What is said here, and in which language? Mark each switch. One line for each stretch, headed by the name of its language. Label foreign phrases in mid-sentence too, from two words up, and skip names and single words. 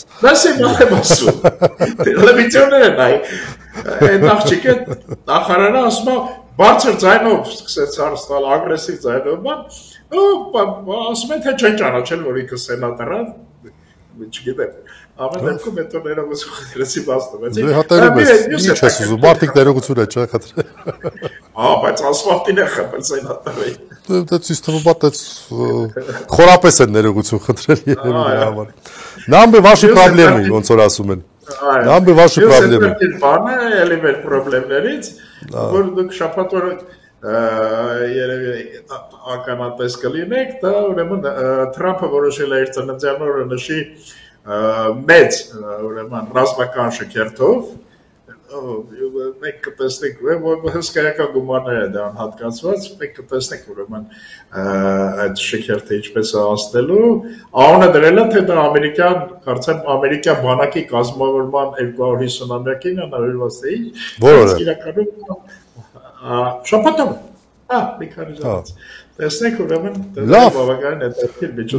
Armenian: Դասի եմ ասում։ Տելևիզիոնները նայ։ Այդ աղջիկը նախարարը ասում է բարձր ձայնով սկսեց հարց տալ, ագրեսիվ ձայնով, ասում են թե չեն ճանաչել, որ ինքը սենատոր է, չգիտեմ։ Ամեն դեպքում հետո ներողություն խնդրեցի բացնվեց։ Դե հատերում ես, ինչ ես ուզում, մարդիկ ներողություն է, չէ՞ խնդրել։ Բայց ասֆալտին է խփել սենատորը։ դա ցույց տվում է, խորապես են ներողություն խնդրել երևի համար։
Russian: Нам бы ваши проблемы,
Armenian: ոնց որ ասում են։
Russian: Нам бы ваши проблемы։
Armenian: Ես բանը էլի մեր խնդիրներից, որ դուք շաբաթ օրը երևի ականատես կլինեք, դա ուրեմն Թրամփը որոշել է իր ծննդյան օրը նշի մեծ ուրեմն ռազմական շքերթով մենք կտեսնենք հսկայական գումարներ է դրան հատկացված, մենք կտեսնենք ուրեմն այդ շքերթը ինչպես է անցնելու, անունը դրել է, թե դա ամերիկյան, կարծեմ ամերիկյան բանակի կազմավորման 250-ամյակին է նվիրված թե ինչ, իրականում շաբաթով, մի քանի ժամանց, տեսնենք ուրեմն բավականին հետաքրքիր միջոցառում։